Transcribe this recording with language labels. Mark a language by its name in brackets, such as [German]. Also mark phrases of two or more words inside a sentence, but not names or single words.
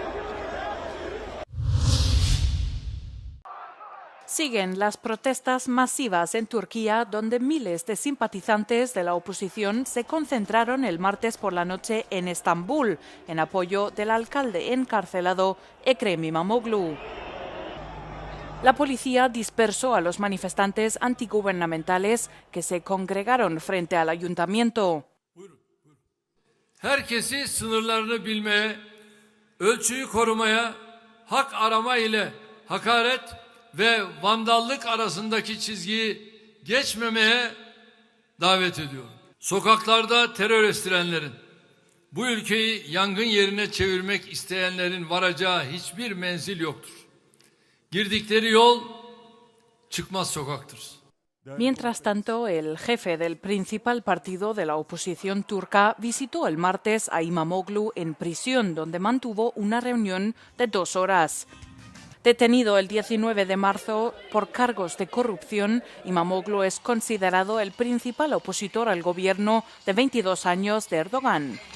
[Spanish] Siguen las protestas masivas en Turquía, donde miles de simpatizantes de la oposición se concentraron el martes por la noche en Estambul, en apoyo del alcalde encarcelado Ekrem İmamoğlu. La policía dispersó a los manifestantes antigubernamentales que se congregaron frente al ayuntamiento. [Turkish] Herkesi sınırlarını bilmeye, ölçüyü korumaya, hak arama ile hakaret ve vandallık arasındaki çizgiyi geçmemeye davet ediyorum. Sokaklarda terör estirenlerin, bu ülkeyi yangın yerine çevirmek isteyenlerin varacağı hiçbir menzil yoktur. Girdikleri yol çıkmaz sokaktır. [Spanish] Mientras tanto, el jefe del principal partido de la oposición turca visitó el martes a İmamoğlu en prisión, donde mantuvo una reunión de 2 horas. Detenido el 19 de marzo por cargos de corrupción, İmamoğlu es considerado el principal opositor al gobierno de 22 años de Erdogan.